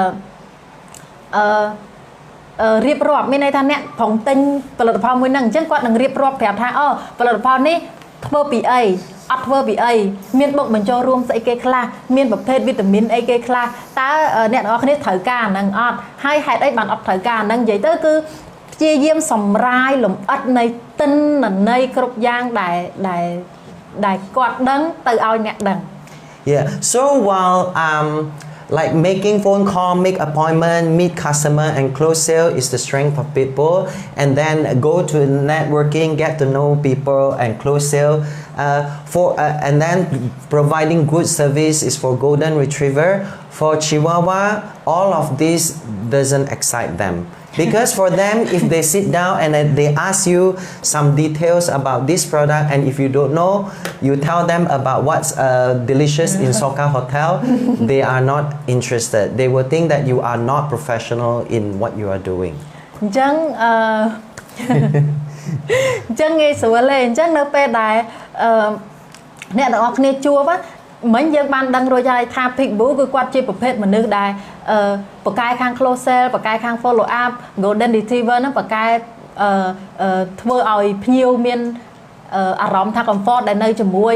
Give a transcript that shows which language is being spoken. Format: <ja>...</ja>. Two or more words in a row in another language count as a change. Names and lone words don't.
<km>រៀបរាប់មានន័យថាអ្នកប្រងទិញផលិតផលមួយហ្នឹងអញ្ចឹងគាត់នឹងរៀបរាប់ប្រាប់ថាផលិតផលនេះធ្វើពីអីអត់ធ្វើពីអីមានបុកបញ្ចូលរួមស្អីគេខ្លះមានប្រភេទវីតាមីនអីគេខ្លះតើអ្នកទាំងអស់គ្នាត្រូវការអាហ្នឹងអត់ហើយហេតុអីបានអត់ត្រូវការអាហ្នឹងនិយាយទៅគឺព្យាយាមសម្រាយលម្អិតនៃទិន្នន័យគ្រប់យ៉ាងដែលគាត់ដឹងទៅឲ្យអ្នកដឹង</km> <en>Yeah, so while like making phone call, make appointment, meet customer and close sale is the strength of people and then go to networking, get to know people and close sale and then providing good service is for Golden Retriever. For Chihuahua, all of this doesn't excite them. Because for them, if they sit down and they ask you some details about this product, and if you don't know, you tell them about what's delicious in Soka Hotel, they are not interested. They will think that you are not professional in what you are doing.</en> <km>អញ្ចឹងងាយស្រួលទេអញ្ចឹងនៅពេលដែលអ្នកទាំងអស់គ្នាជួបមិញយើងបានដឹងរួចហើយថា Pitbull គឺគាត់ជាប្រភេទមនុស្សដែលបកកែខាង</km> <en>close sale</en> <km>បកកែខាង</km> <en>follow up</en> <km>Golden Retriever ហ្នឹងបកកែធ្វើឲ្យភ្ញៀវមានអារម្មណ៍ថា comfort ដែលនៅជាមួយ</km>